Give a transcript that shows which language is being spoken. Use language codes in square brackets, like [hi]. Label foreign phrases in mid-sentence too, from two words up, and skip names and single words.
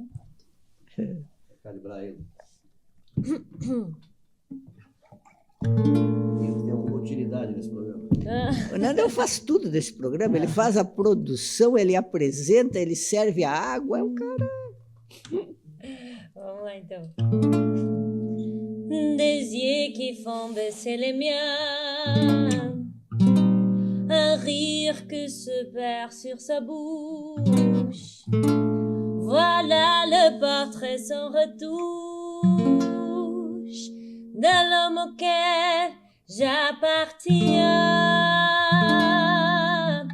[pt] Calibrar ele. Tem alguma utilidade nesse programa. O Nandão faz tudo desse programa, ele faz a produção, ele apresenta, ele serve a água, é um cara. Vamos lá, então. [fr] Des yeux qui font baisser les miens, un rire que se perd sur sa bouche. Voilà le portrait sans retouche de l'homme auquel j'appartiens.